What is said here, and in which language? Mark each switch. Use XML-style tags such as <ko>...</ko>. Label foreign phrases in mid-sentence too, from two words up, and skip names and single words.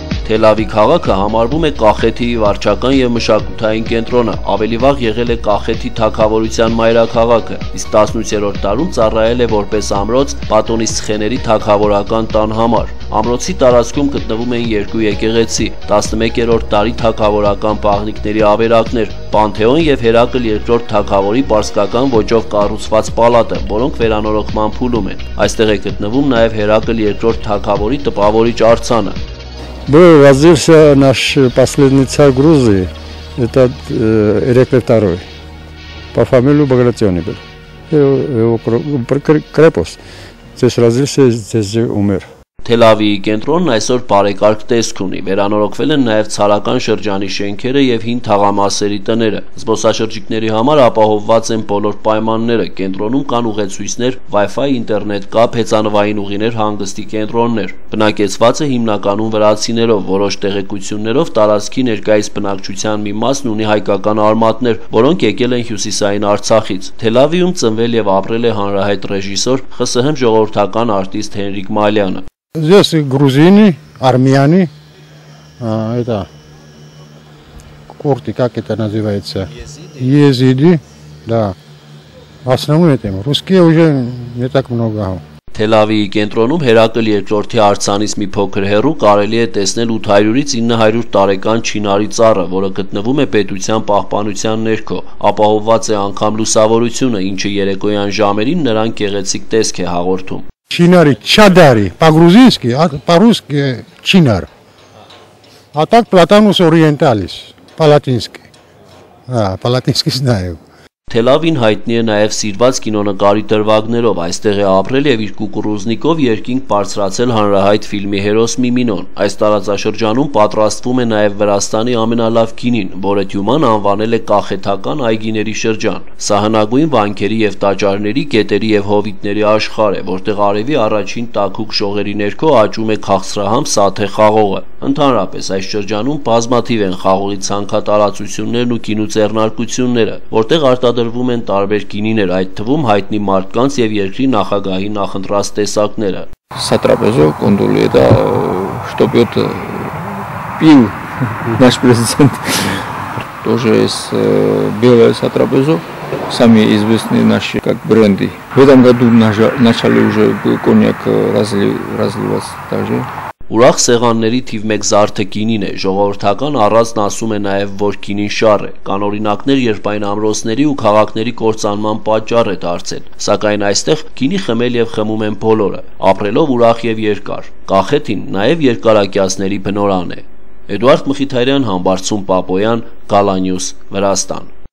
<hy>Թելավի քաղաքը համարվում է Կախեթիի վարչական եւ մշակութային կենտրոնը, ավելի վաղ եղել է Կախեթի թագավորության մայրաքաղաքը, իսկ 18-րդ դարում ծառայել է որպես ամրոց Պատոնիս ցխեների թագավորական տան համար։ Ամրոցի տարածքում գտնվում էին երկու եկեղեցի, 11-րդ դարի թագավորական պաղնիկների ավերակներ, Պանթեոն եւ Հերակլ II թագավորի պարսկական ոճով կառուցված պալատը, որոնք վերանորոգման փուլում են։ Այստեղ է գտնվում նաեւ Հերակլ II թագավորի տպավորիչ արձանը։</hy> <ru>Был возился наш последний царь Грузии, это Ирекле II, по фамилии Багратиони был. Его крепость, здесь родился, здесь умер.</ru> <hy>Թելավիի կենտրոնն այսօր բարեկարգ տեսք ունի, վերանորոգվել են նաև ցարական շրջանի շենքերը եւ հին թաղամասերի տները։ Զբոսաշրջիկների համար ապահովված են բոլոր պայմանները, կենտրոնում կան ուղեցույցներ, Wi-Fi, ինտերնետ կապ, հեծանվային ուղիներ, հանգստի կենտրոններ։ Բնակեցված է հիմնականում վրացիներով, որոշ տեղեկություններով տարածքի ներկայիս բնակչության մի մասն ունի հայկական արմատներ, որոնք եկել են հյուսիսային Արցախից։ Թելավիում ծնվել եւ ապրել է հանրահայտ ռեժիսոր, ԽՍՀՄ ժողովրդական արտիստ Հենրիկ Մալյանը։</hy> <ru>Здесь грузины, армяне, это курды, как это называется? Езиди, да. В основном это русские уже не так много.</ru> <hy>Թելավիի կենտրոնում Հերակլ II-ի արձանից մի փոքր հեռու կարելի է տեսնել 800-ից 900 տարեկան չինարի ծառը, որը գտնվում է պետության պահպանության ներքո, ապահովված է անգամ լուսավորությունը, ինչը երեկոյան ժամերին նրան գեղեցիկ տեսք է հաղորդում։</hy> <ru>Чинари, чадари, по-грузински, а по-русски чинар. А так</ru> <la>platanus orientalis,</la> <ru>по-латински. По-латински знаю.</ru> <hy>Թելավին հայտնի է նաև սիրված կինոնկարի դրվագներով, այստեղ է ապրել եւ իր կուկուռուզնիկով երկինք բարձրացել հանրահայտ ֆիլմի հերոս Միմինոն։ Այս տարածաշրջանում պատրաստվում է նաև Վրաստանի ամենալավ գինին, որը Թյուման անվանել է կախեթական այգիների շրջան։ Սա հնագույն վանքերի եւ տաճարների, գետերի եւ հովիտների աշխարհ է, որտեղ արևի առաջին տաքուկ շողերի ներքո աճում է քաղցրահամ սաթե խաղողը։ Ընդհանրապես այս շրջանում բազմաթիվ են խաղողի ցանքատարածություններն ու գինու ձեռնարկությունները, որտեղ արտադրվում են տարբեր գինիներ, այդ թվում հայտնի մարդկանց եւ երկրի նախագահի նախընտրած տեսակները։</hy> <ru>Սատրապեզո կոնդուլի դա что пьет пил наш президент. Тоже из белое сатрапезо, сами известные наши как бренды. В этом году начали уже коньяк разливать также.</ru> <hy>Ուրախ սեղանների թիվ 1 զարդը գինին է, ժողովրդական առածն ասում է նաև, որ գինին շառ է, կանօրինակներ երբային ամրոցների ու քաղաքների կործանման պատճառ է դարձել, սակայն այստեղ գինի խմել եւ խմում են բոլորը, ապրելով ուրախ եւ երկար, Կախեթին նաև երկարակյացների բնորան է։ Էդուարդ Մխիթարյան, Համբարձում Պապոյան, Գալանյուս, Վրաստան։</hy>